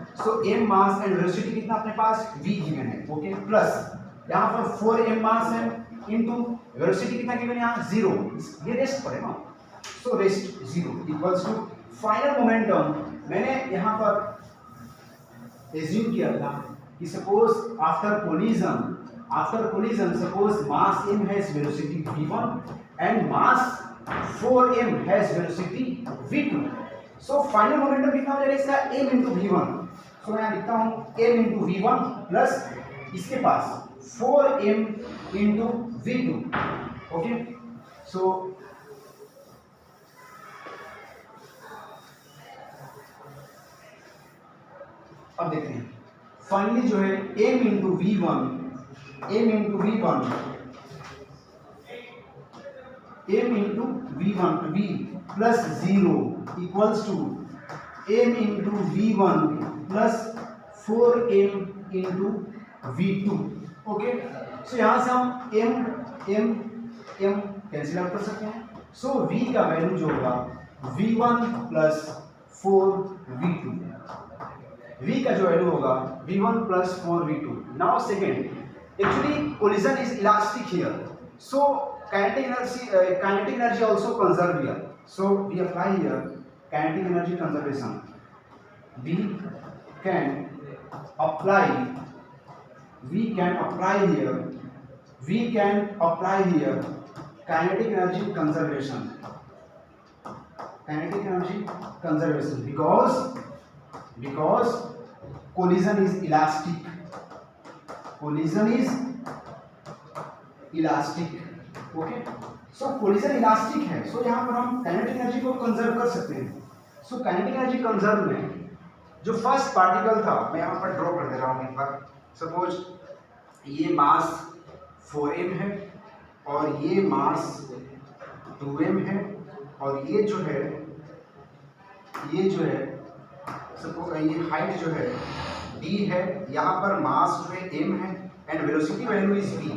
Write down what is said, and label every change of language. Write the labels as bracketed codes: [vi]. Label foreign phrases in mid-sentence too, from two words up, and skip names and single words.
[hi] सो m [en] mass and velocity [hi] कितना अपने पास v गिवन है। ओके, प्लस यहाँ पर 4m मास है [en] into velocity [hi] कितना गिवन है यहाँ 0, ये रेस्ट पर है ना। [en] so rest 0 equals to final momentum. [hi] मैंने यहाँ पर एज्यूम किया था कि [en] suppose after collision suppose mass m has velocity v1 and mass 4m has velocity v2। so final momentum [hi] कितना हो जाएगा इसका [en] m into v1। so [hi] मैं यहाँ लिखता हूँ [en] m into v1 प्लस [hi] इसके पास [en] 4m into v2। ओके, so [hi] अब देखते हैं [en] फाइनली [hi] जो है [en] m into v1, m into v1 v plus 0 equals to m into v1 plus 4m into v2। [hi] ओके, सो यहाँ से हम m [en] cancel out [hi] कर सकते हैं। सो v का वैल्यू जो होगा [en] v1 plus 4v2, [hi] v का जो वैल्यू होगा [en] v1 plus 4v2। now second, actually collision is elastic here, so kinetic energy also conserved here, so we apply here kinetic energy conservation। we can apply here kinetic energy conservation because collision is elastic, ओके। [hi] सो [en] collision elastic [hi] है, सो यहाँ पर हम [en] kinetic energy [hi] को कंजर्व कर सकते हैं। सो [en] kinetic energy conserve [hi] में जो [en] first particle [hi] था, मैं यहाँ पर ड्रॉ कर दे रहा हूँ एक बार। सपोज ये मास 4m है और ये मास 2m है और ये जो है सपोज ये हाइट जो है d है, यहाँ पर मास जो है m है एंड [en] velocity value is v.